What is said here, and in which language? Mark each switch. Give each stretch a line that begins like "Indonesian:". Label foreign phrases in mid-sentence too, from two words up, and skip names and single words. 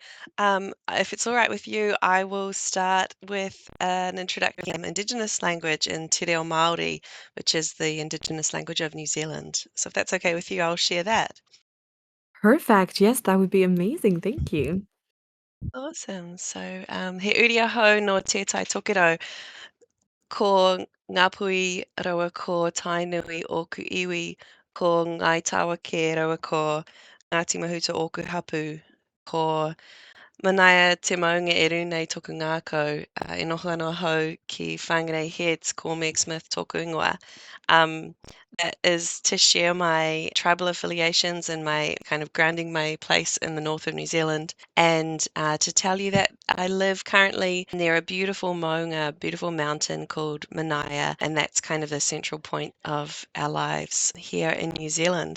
English: If it's all right with you, I will start with an introduction of Indigenous language in Te Reo Māori, which is the Indigenous language of New Zealand. So if that's okay with you, I'll share that. Perfect. Yes, that would be amazing. Thank you. Awesome. So,
Māori: he uri ahau no tētai tokero, ko Ngāpuhi rawa ko Tainui ōku iwi, ko Ngai Tāwake rawa ko Ngāti Mahuta ōku hapu, ko Manaia te maunga e runei tōku ngākau, e noho anō hau ki Whangarei Heads ko Meg Smith tōku ingoa.
English: Um, that is to share my tribal affiliations and my kind of grounding my place in the north of New Zealand, and to tell you that I live currently near a beautiful maunga, beautiful mountain called Manaia, and that's kind of the central point of our lives here in New Zealand.